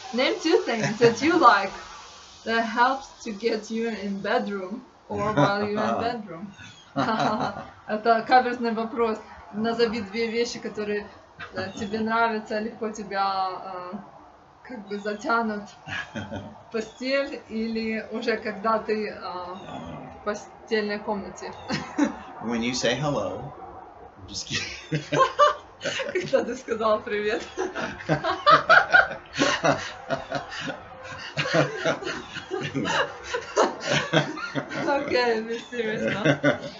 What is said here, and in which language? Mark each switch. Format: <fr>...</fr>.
<en>Name 2 things that you like that helps to get you in bedroom or while you're in bedroom.</en> <ru>Это каверзный вопрос. Назови 2 вещи, которые тебе нравятся, легко тебя как бы затянут в постель или уже когда ты в постельной комнате.</ru> <en>When you say hello, I'm just kidding.</en> <ru>Когда ты сказал привет.</ru> <en>Окей, be serious now.</en>